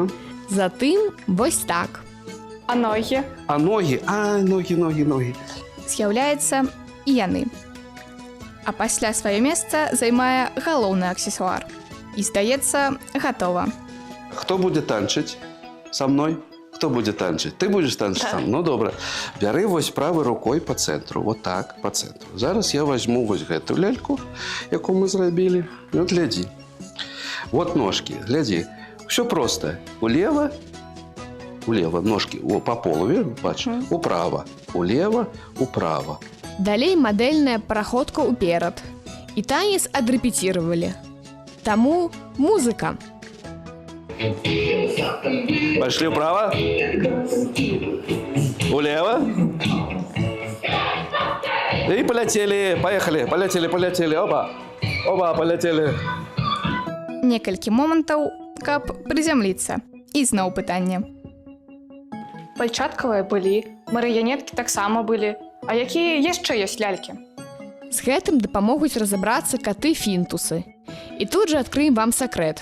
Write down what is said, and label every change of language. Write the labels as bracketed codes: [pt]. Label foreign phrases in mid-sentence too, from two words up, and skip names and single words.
[be] Затым вось так. А ногі? Ногі. З'яўляецца і яны. А пасля сваё месца займае галоўны аксесуар. І, здаецца, гатова. Хто будзе танчыць? Са мной? [uk] Хто буде танчити? Ти будеш танчити сам? Ну, добре. Бери ось правою рукою по центру. От так, по центру. Зараз я візьму ось гэту ляльку, яку ми зробили. От гляди. От ножки, гляди. Все просто. [ru] Улево, ножки по полу, бачиш? Управо, улево, управо. [be] Далей мадэльная праходка ўперад. І танец адрэпеціравалі. Таму музыка. [ru] Пошли вправо. Улево. И полетели. Поехали. Полетели. Оба, полетели. [be] Некалькі момантаў, каб прызямліцца. І зноў пытанне. Пальчаткавыя былі, марыянеткі таксама былі. А якія яшчэ ёсць лялькі? З гэтым дапамогуць разабрацца каты-фінтусы. І тут жа адкрыем вам сакрэт.